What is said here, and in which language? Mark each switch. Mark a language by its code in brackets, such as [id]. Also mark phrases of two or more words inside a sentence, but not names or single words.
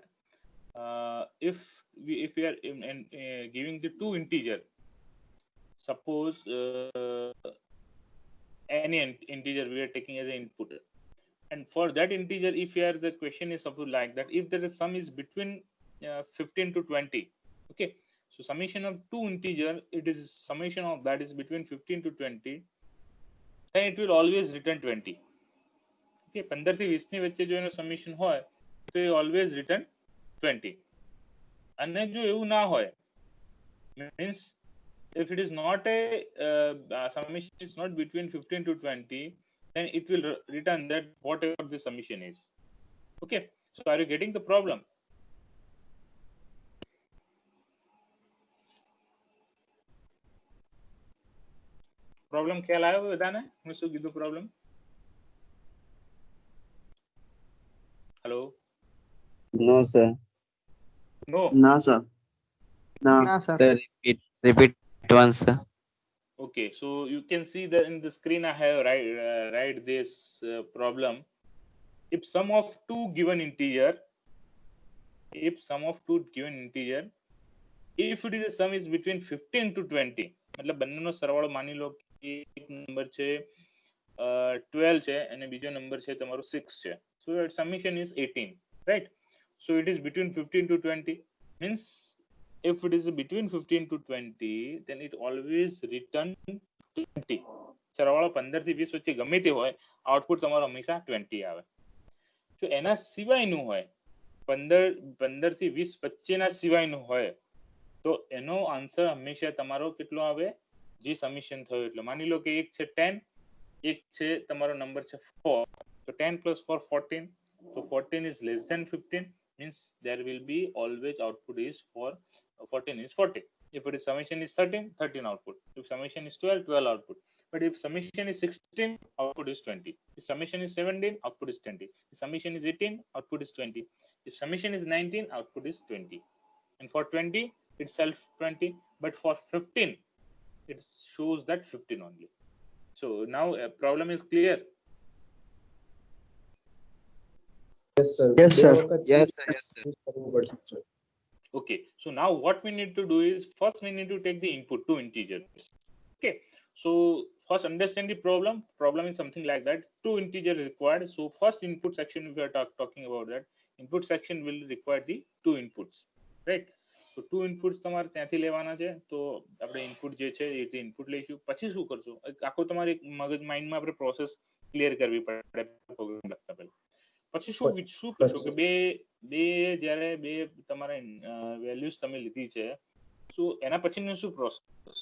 [en] If we are giving the two integer, suppose any integer we are taking as an input, and for that integer, if here the question is something like that, if the sum is between 15 to 20, okay, so summation of two integer, it is summation of that is between 15 to 20, then it will always return 20. [gu] Okay, 15 થી 20 ની વચ્ચે જો એનો સમેશન હોય તો એ [en] always return 20. [gu] અને જો એવું ના હોય, [en] means if it is not a summation is not between 15 to 20, then it will return that whatever the summation is. Okay, so are you getting the problem? [gu] Problem ખ્યાલ આવ્યો બધાને? હું શું કીધું problem? Hello? [en] No, sir. No. [hi] ना सर ना [gu] ના સર [en] Sir, repeat once, sir. Okay, so you can see that in the screen I have write this problem. If sum of two given integer, if sum of two given integer, if it is a sum is between 15 to 20, [gu] मतलब બંનેનો સરવાળો માની લો કે એક નંબર છે 12 છે અને બીજો નંબર છે તમારો 6 છે, [en] so your summation is 18, right? So it is between 15 to 20, means if it is between 15 to 20, then it always return 20. [gu] સરવાળો 15 થી 20 વચ્ચે ગમે તે હોય, આઉટપુટ તમારો હંમેશા 20 આવે. જો એના સિવાયનું હોય, 15 થી 20 વચ્ચેના સિવાયનું હોય, તો એનો આન્સર હંમેશા તમારો કેટલો આવે? જે સમીશન થયો એટલે માની લો કે એક છે 10, એક છે તમારો નંબર છે 4, [en] so 10 plus 4 14, so 14 is less than 15, means there will be always output is for 14 is 40. If it is summation is 13, 13 output. If summation is 12, 12 output. But if summation is 16, output is 20. If summation is 17, output is 20. If summation is 18, output is 20. If summation is 19, output is 20. And for 20, itself 20. But for 15, it shows that 15 only. So now a problem is clear. Yes, sir. Yes, [gu] બે [en] sir. [gu] વખત [en] Yes, sir. Yes, sir. [gu] use કરવું પડશે, [en] sir. Okay, so now what we need to do is first we need to take the input two integers. Okay, so first understand the problem. Problem is something like that. Two integers required. So first input section we are talking about that. Input section will require the two inputs, right? So two inputs [gu] તમારે ત્યાંથી લેવાના છે, તો આપણે ઇનપુટ જે છે એ ઇનપુટ લઈશું. પછી શું કરશું? આખો તમારે મગજ માઇન્ડમાં આપણે [en] process clear [gu] કરવી પડે પ્રોગ્રામ લખતા પહેલા. પછી શું કરશો કે બે જ્યારે બે તમારે વેલ્યુઝ તમે લીધી છે, તો એના પછીનું શું પ્રોસેસ?